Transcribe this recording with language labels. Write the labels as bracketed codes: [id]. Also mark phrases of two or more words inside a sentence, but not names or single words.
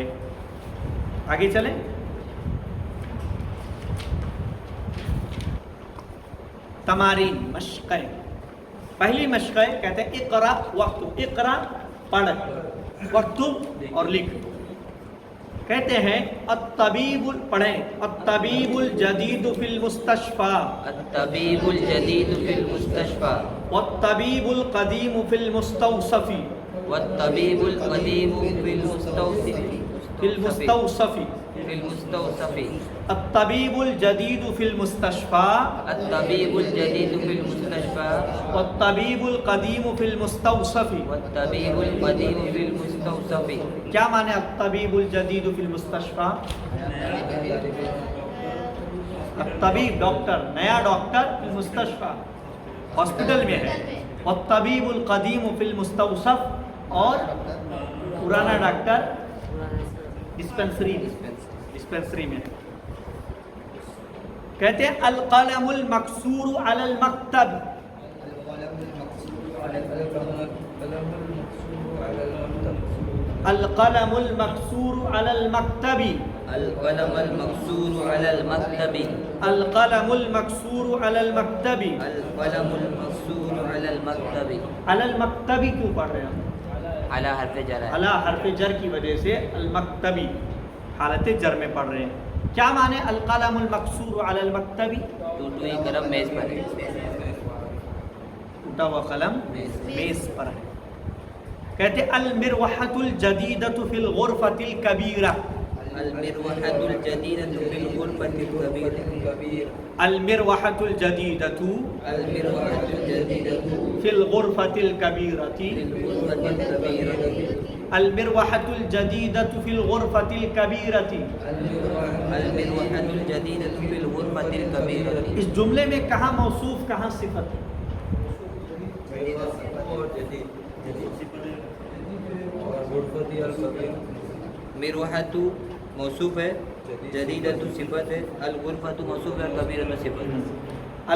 [ur] آگے چلیں. تمارین مشقیں. پہلی مشقیں کہتے ہیں [ar] اقرا وقتب، [ur] اقرا پڑھ، وقتب اور لکھ. کہتے ہیں [ar] الطبیب، پڑھیں الطبیب الجدید فی المستشفى، الطبیب الجدید فی المستشفى، والطبیب القدیم فی المستوصف، والطبیب القدیم فی المستوصف، فی المستوصف، فی المستوصف، الطبیب الجدید فی المستشفى، الطبیب الجدید فی المستشفى، والطبیب القدیم فی المستوصف. والطبیب القدیم فی المستوصف. [ur] کیا معنی [ar] الطبیب الجدید فی المستشفى؟ [ur] الطبیب ڈاکٹر، نیا ڈاکٹر [ar] فی المستشفى [ur] ہاسپٹل میں ہے. [ar] والطبیب القدیم فی المستوصف، [ur] اور پرانا ڈاکٹر ڈسپنسری میں. کہتے ہیں [ar] القلم المکسور علی المکتب، القلم المکسور علی المکتب، القلم المکسور علی المکتب، القلم المکسور علی المکتب. القلم المکسور علی المکتب. علی المکتبی [ur] کیوں پڑھ رہے ہیں ہم؟ علی حرف جر ہے. علی حرف جر کی وجہ سے المکتبی حالت جر میں پڑھ رہے ہیں. کیا معنی [ar] القلم المکسور علی المکتبی؟ [ur] ٹوٹی ہوئی قلم میز پر ہے. ٹوٹا ہوا قلم میز پر ہے. [ar] کہتے المروحۃ الجدیدۃ فی الغرفۃ الکبیرہ، المروحۃ الجدیدۃ فی الغرفۃ الکبیرہ، المروحۃ الجدیدۃ المروحۃ الجدیدۃ فی الغرفۃ الکبیرہ، فی الغرفۃ الکبیرہ، المروحۃ الجدیدۃ فی الغرفۃ الکبیرہ. المروحۃ الجدیدۃ فی الغرفۃ الکبیرہ. [ur] اس جملے میں کہاں موصوف کہاں صفت ہے؟ مروحۃ موصوف ہے، جدیدۃ صفت ہے، الغرفۃ موصوف ہے، کبیرۃ صفت ہے.